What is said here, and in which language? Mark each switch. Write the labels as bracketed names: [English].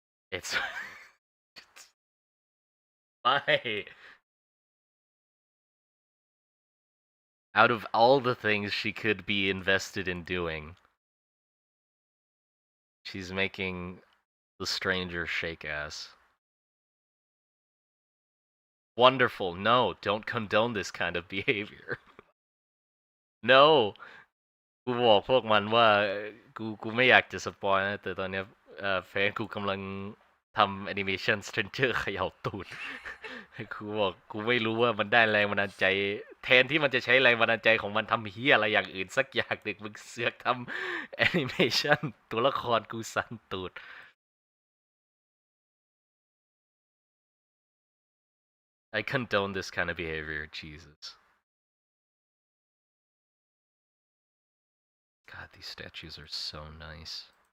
[English] It's why out of all the things she could be invested in doing, she's making the stranger shake ass. Wonderful. No, don't condone this kind of behavior. [Thai] No กูบอกพวกมันว่ากูไม่อยากจะสปอยนะแต่ตอนเนี้ยแฟนกูกำลังทำแอนิเมชัน Stranger เขย่าตูดกูบอกกูไม่รู้ว่ามันได้แรงบันดาลใจแทนที่มันจะใช้แรงบันดาลใจของมันทำเฮียอะไรอย่างอื่นสักอย่างหนึ่งมึงเสือกทำแอนิเมชันตัวละครกูสั่นตูด [English] I condone this kind of behavior. Jesus. God, these statues are so nice.